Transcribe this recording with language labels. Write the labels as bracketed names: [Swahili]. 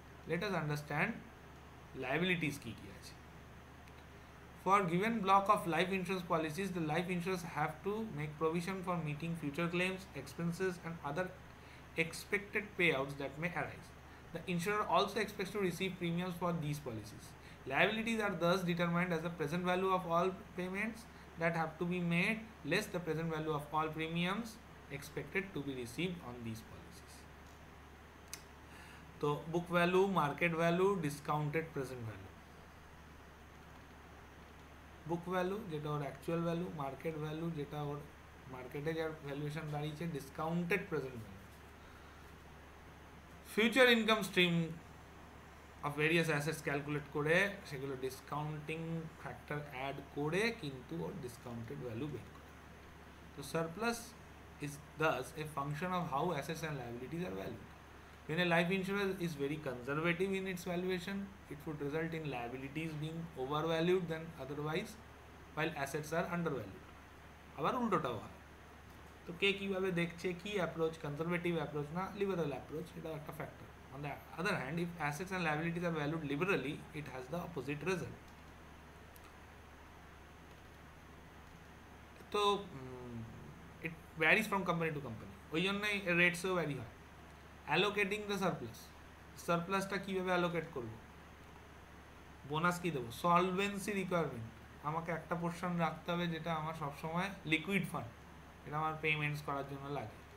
[English] Let us understand liabilities [Bangla] কি কি আছে। [English] For given block of life insurance policies, the life insurers have to make provision for meeting future claims, expenses and other expected payouts that may arise. The insurer also expects to receive premiums for these policies. Liabilities are thus determined as the present value of all payments that have to be made less the present value of all premiums expected to be received on these policies. [Bangla] তো book value, market value, discounted present value. Book value যেটা ওর actual value, market value যেটা ওর মার্কেটে যার valuation দাঁড়িয়েছে, discounted present value. Future income stream of various assets calculate করে সেগুলো discounting factor add করে কিন্তু ওর ডিসকাউন্টেড ভ্যালু বের করে। [English] তো surplus is thus a function of how assets and liabilities are valued. When a life insurer is very conservative in its valuation, it would result in liabilities being overvalued than otherwise, while assets are undervalued. [Bangla] আবার উল্টোটাও হয়। তো কে কীভাবে দেখছে, কী approach, conservative approach না liberal approach, এটাও একটা factor. [English] On the other hand, if assets and liabilities are valued liberally, it has the opposite result. [Bangla] তো [English] it varies from company to company, [Bangla] ওই জন্যই রেটসও ভ্যারি হয়। অ্যালোকেটিং দ্য সারপ্লাস, সারপ্লাসটা কীভাবে allocate করবো, bonus কী দেবো, solvency requirement, আমাকে একটা portion রাখতে হবে যেটা আমার সবসময় লিকুইড ফান্ড, এটা আমার পেমেন্টস করার জন্য লাগে।